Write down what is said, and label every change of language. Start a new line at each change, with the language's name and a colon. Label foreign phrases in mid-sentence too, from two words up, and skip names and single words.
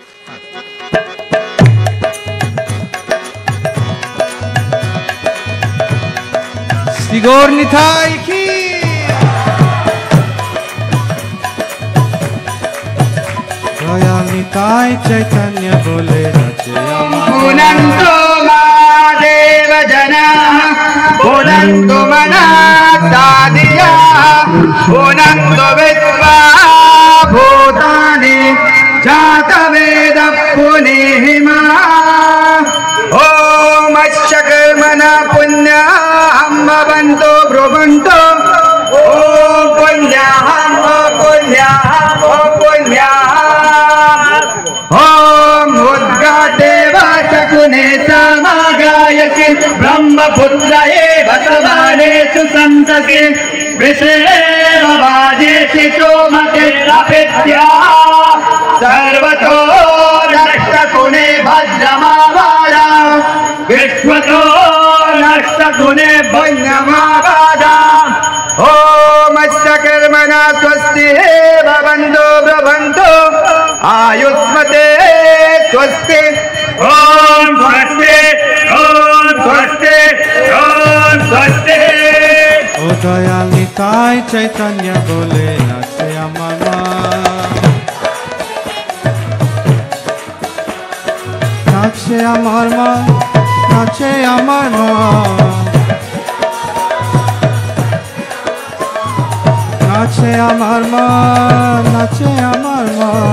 Bangla: শ্রী গৌর নিতাই কি দয়াল নিতাই চৈতন্য বলে নাচে আমার
Sanskrit: পুনন্তু মহাদেব জনা পুনন্তু মনাসাদিয়া পুনন্তু বিদ্বা ভূতানি জাতবেদ পুনিহিমা ওম অশ্বকর্মণ পুণ্যাহম ভবন্তু ব্রুবন্তু ওম পুণ্যাহম পুণ্যাহম পুণ্যাহম ओम उद्गादेव शकुने समागायके ब्रह्मपुत्र एव समानेषु संसके विषेव वाजेषु सोमके अपेत्या सर्वतो नष्टकुने भद्रमावादा विश्वतो नष्टकुने भद्रमावादा ओम अष्टकर्मणा स्वस्ति भवन्तु ब्रवन्तु आयुष्मते स्वस्ति ओम स्वस्ति ओम स्वस्ति ओम स्वस्ति।
Bangla: ও দয়াল নিতাই চৈতন্য বলে নাচে আমার মা নাচে আমার মা নাচে আমার মা নাচে আমার মা নাচে আমার মা